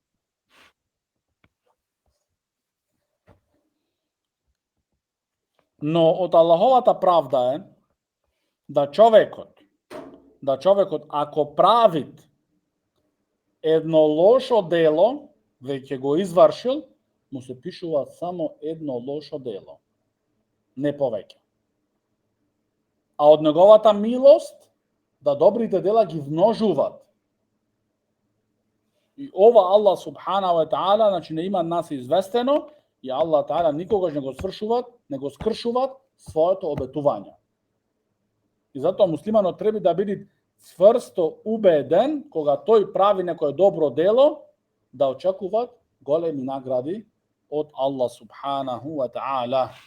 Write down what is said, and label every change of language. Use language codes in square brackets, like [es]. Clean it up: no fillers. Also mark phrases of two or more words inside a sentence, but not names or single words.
[mk] Но од Аллаховата правда е да човекот ако правит едно лошо дело, веќе го извршил, му се пишува само едно лошо дело, не повеќе. А од неговата милост да добрите дела ги множуваат. И ова [ar] الله سبحانه وتعالى, [mk] значи не има нас известено, и [ar] الله تعالى [mk] никогаш не го скршуваат своето обетување. И затоа муслиманот треба да биде цврсто убеден кога тој прави некое добро дело, да очекуваат големи награди од [ar] الله سبحانه وتعالى.